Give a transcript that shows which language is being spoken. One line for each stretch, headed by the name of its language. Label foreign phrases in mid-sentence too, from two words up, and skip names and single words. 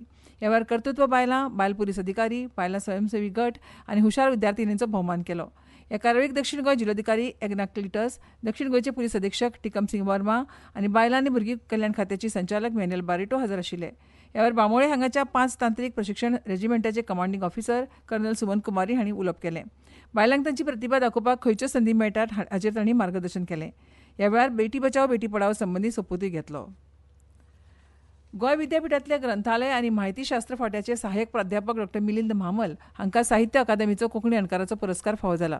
Konkani: ह्या वेळार कर्तृत्व बायलां, बायल पुलीस अधिकारी, बायलां स्वयंसेवी गट आनी हुशार विद्यार्थिनींचो भोवमान केलो. ह्या कार्यावळीक दक्षिण गोंय जिल्लोधिकारी एग्ना क्लिटस, दक्षिण गोंयचे पुलीस अधीक्षक टिकम सिंग वर्मा आनी बायलां आनी भुरगीं कल्याण खात्याची संचालक मॅन्युअल बारिटो हाजीर आशिल्ले. ह्या वेळार बांबोळे हांगाच्या 5 तांत्रीक प्रशिक्षण रेजिमेंटाचे कमांडिंग ऑफिसर कर्नल सुमन कुमारी हांणी उलोवप केलें. बायलांक तांची प्रतिभा दाखोवपाक खंयच्यो संदी मेळटात हाचेर तांणी मार्गदर्शन केलें. ह्या वेळार बेटी बचाओ बेटी पढाओ संबंदी सोपुतूय घेतलो. गोंय विद्यापीठांतले ग्रंथालय आनी म्हायती शास्त्र फांट्याचे सहाय्यक प्राध्यापक डॉ मिलिंद म्हामल हांकां साहित्य अकादमीचो कोंकणी अणकाराचो पुरस्कार फावो जाला.